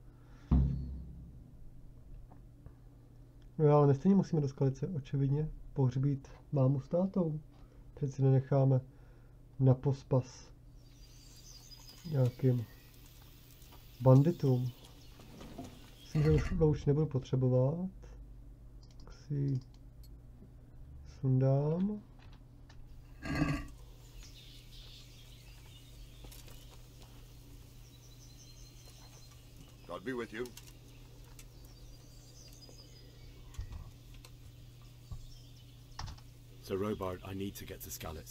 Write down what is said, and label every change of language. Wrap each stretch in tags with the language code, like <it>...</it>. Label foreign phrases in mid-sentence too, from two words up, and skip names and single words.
<cs>No ale my stejně musíme do Skalice, očividně, pohřbít mámu s tátou. Přeci nenecháme na pospas nějakým banditům. Myslím, že už nebudu potřebovat. Tak si ji sundám.</cs> <en>God be with you. Sir Robard, I need to get to Skalice.</en>